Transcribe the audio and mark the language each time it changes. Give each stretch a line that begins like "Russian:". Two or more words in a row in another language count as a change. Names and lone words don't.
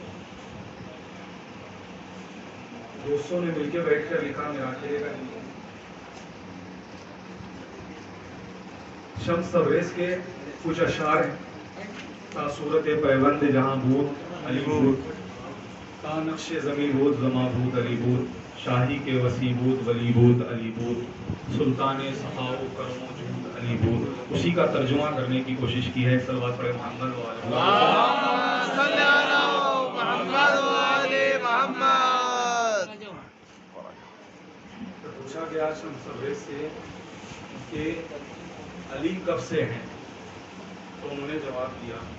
Urdu: دوستوں نے مل کے بیٹھ کر لکھا، میرا اکیلے کا نہیں۔ شمس تبریز کے کچھ اشعار ہیں۔
Persian: تا صورت پیوند جہاں بود علی بود، تا نقش زمین بود زماں بود علی بود، شاہی کے وسیع بود ولی بود علی بود، سلطان سخاء و کرم و جود علی بود۔
Urdu: اسی کا ترجمہ کرنے کی کوشش کی ہے۔ صلوات پڑھے محمد وآلہ
Arabic: اللہم صلی علی محمد وآل محمد۔
Urdu: پوچھا گیا شمس تبریز سے کہ علی کب سے ہیں، تو انہوں نے جواب دیا،